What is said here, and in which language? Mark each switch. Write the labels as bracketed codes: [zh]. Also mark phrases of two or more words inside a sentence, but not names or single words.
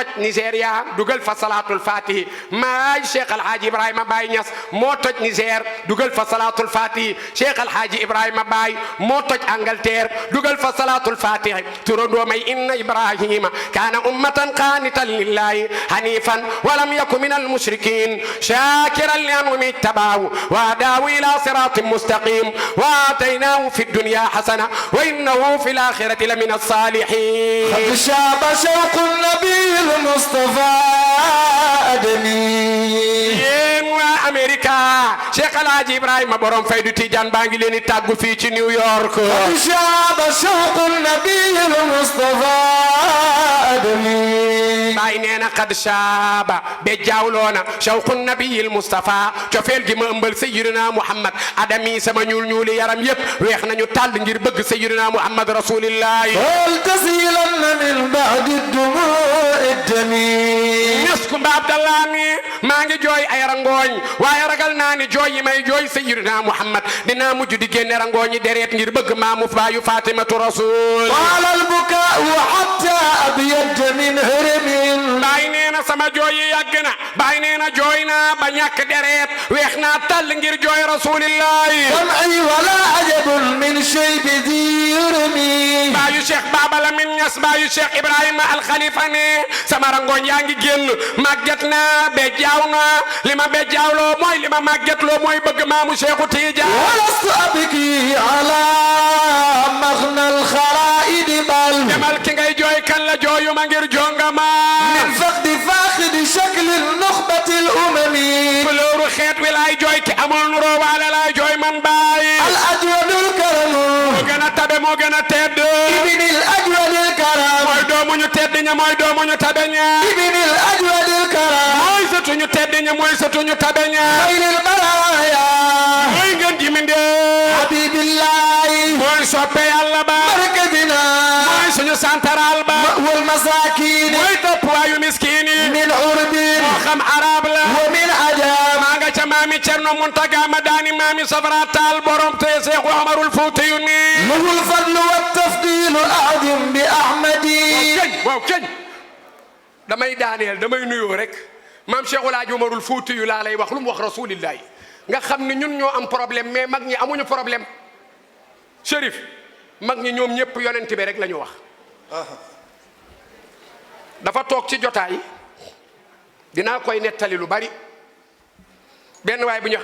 [wo] Nigéria dugal fa [ar] صلاة الفاتح [wo] maay Cheikh Alhaji Ibrahima Baye Niass moo toj Niger dugal fa [ar] صلاة الفاتح [wo] Cheikh Alhaji Ibrahima Baye moo toj Angleterre dugal fa [ar] صلاة الفاتح [wo] turandoo may [ar] إن إبراهيم كان أمة قانتا لله حنيفا ولم يك من المشركين شاكرا لأنعمه اجتباه وهداه إلى صراط مستقيم وآتيناه في الدنيا حسنة وإنه في الآخرة لمن الصالحين قد شاب شوق النبي المصطفى أدمي [wo] أمريكا Cheikh Alaaji Ibrahima borom Faydu Tijaan baa ngi leen di tàggu fii ci New York [ar] شاب شوق النبي المصطفى أدمي [wo] baay nee na [ar] قد شاب [wo] be jaawloona [ar] شوق النبي المصطفى [wo] cofeel gi ma ëmbal [ar] سيدنا محمد [wo] adami sama ñuul ñuuli yaram yépp weex nañu tàll ngir bëgg [ar] سيدنا محمد رسول الله ولتسيلن من بعد الدموع الدمي [wo] ñes Kumba Abdallah mi maa ngi jooy ay rangooñ waaye ragal naa ni jooy yi may jooy [ar] سيدنا محمد [wo] dinaa mujj di génne rangooñi deret ngir bëgg maamu baayu Fatimatu rasul [ar] طال البكاء حتى أبيض من هرم [wo] baay nee na sama jooy yi yàgg na baay nee na jooy naa ba ñàkk deret weex naa tàll ngir jooy rasulillahi [ar] دمعي ولا عجب من شيب ذي يرمي [wo] baayu Cheikh Baba Lamine Niass baayu Cheikh Ibrahima Al Khalifa ne sama rangooñ yaa ngi génn màgget naa be jaaw naa li ma be jaawloo mooy li ma màggetloo mooy bëgg maamu Cheikhu Tidiane [ar] ولست أبكي على مغنى الخرائد بل [wo] demal ki ngay jooy kan la jooyu ma ngir jongama [ar] من فقد فاقد شكل النخبة الأمم [wo] flooru xeet wi laay jooy ki amul nuroo waale laay jooy man baay [ar] الأجود الكرم [wo] moo gën a tabe moo gën a tedd [ar] ابن الأجود الكرم [wo] mooy doomu ñu tedd ña mooy doomu ñu tabe ña [ar] ابن الأجود الكرم [wo] mooy sëtu ñu tedd ña mooy sëtu ñu tabe ña [ar] خير البرايا [wo] mooy ngeen ji mindee [ar] حبيب الله [wo] mooy soppe yàlla ba [ar] مركزنا [wo] mooy suñu santaral ba [ar] والمساكين [wo] mooy topp waayu miskiin yi [ar] من عرب [wo] moo xam arab la [ar] ومن عجام [wo] maa nga ca maami Cerno Muntaga ma daani maami Safara Taal borom te Seexu Omarul Fuutiyu ni [ar] له الفضل والتفضيل أعظم بأحمدي [wo] waaw keñ damay daaneel damay nuyoo rek maam Cheikhul Hadji Omarul Fuutiyu laa lay wax lu mu wax rasulillahi nga xam ne ñun ñoo am problème mais mag ñi amuñu problème Chérif mag ñi ñoom ñëpp yonent bi rek la ñu wax dafa toog ci jotaay dinaa koy nettali lu bari benn waay bu ñuy wax